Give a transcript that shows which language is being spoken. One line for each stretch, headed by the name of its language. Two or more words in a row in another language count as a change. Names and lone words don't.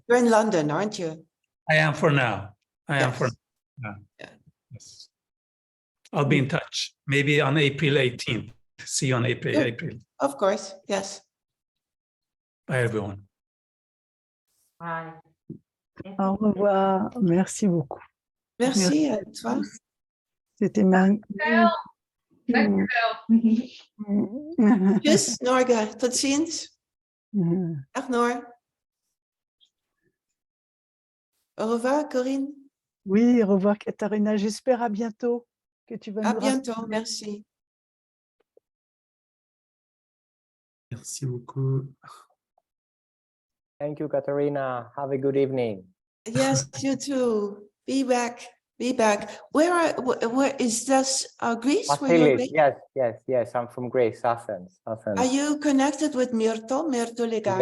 English: You're in London, aren't you? I am for now. I am for now. Yeah. Yes. I'll be in touch. Maybe on April 18th. See you on April. Of course, yes. Bye, everyone. Bye.
French: Au revoir. Merci beaucoup. Merci à toi. C'était magnifique.
Dutch: Tjus, Norga. Tot ziens. Dag, Noor.
French: Au revoir, Corinne. Oui, au revoir, Katharina. J'espère à bientôt que tu vas À nous bientôt, rassembler. merci. Merci beaucoup.
English: Thank you, Katerina. Have a good evening. Yes, you too. Be back. Be back. Where is this? Greece? Where you're based? Yes. I'm from Greece, Athens. Are you connected with Myrto Legaki?